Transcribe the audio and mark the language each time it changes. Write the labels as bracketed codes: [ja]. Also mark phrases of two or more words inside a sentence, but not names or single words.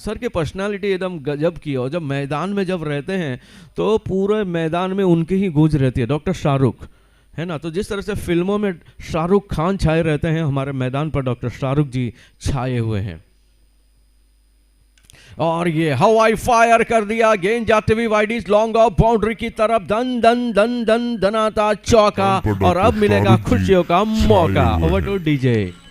[hi] सर की पर्सनालिटी एकदम गजब की, और जब मैदान में जब रहते हैं तो पूरे मैदान में उनकी ही गूंज रहती है। डॉक्टर शाहरुख है ना, तो जिस तरह से फिल्मों में शाहरुख खान छाए रहते हैं, हमारे मैदान पर डॉक्टर शाहरुख जी छाए हुए हैं। और ये हवाई फायर कर दिया, गेंद जाते हुए [en] wide long off boundary [hi] की तरफ, दन दन दन दन दनाता चौका। और अब मिलेगा खुशियों का मौका। [en] Over to DJ.